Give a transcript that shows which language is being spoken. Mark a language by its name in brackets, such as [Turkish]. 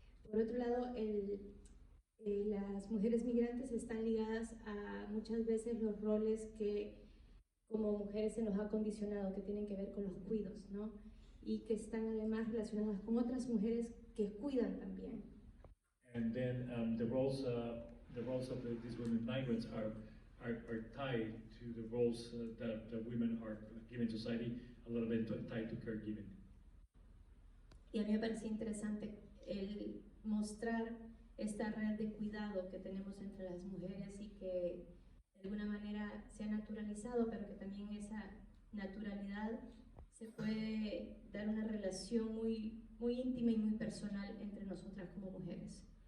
[Spanish] Por otro lado, las mujeres migrantes están ligadas a muchas veces los roles que como mujeres se nos ha condicionado, que tienen que ver con los cuidos, ¿no? Y que están además relacionadas con otras mujeres que cuidan también. [English] And then the roles of these women migrants are tied to the roles that the women are given in society, a little bit tied to caregiving. [Spanish] Y a mí me parece interesante el mostrar esta red de cuidado que tenemos entre las mujeres y que de alguna manera se ha naturalizado, pero que también esa naturalidad se puede dar una relación muy íntima y muy personal entre nosotras como mujeres.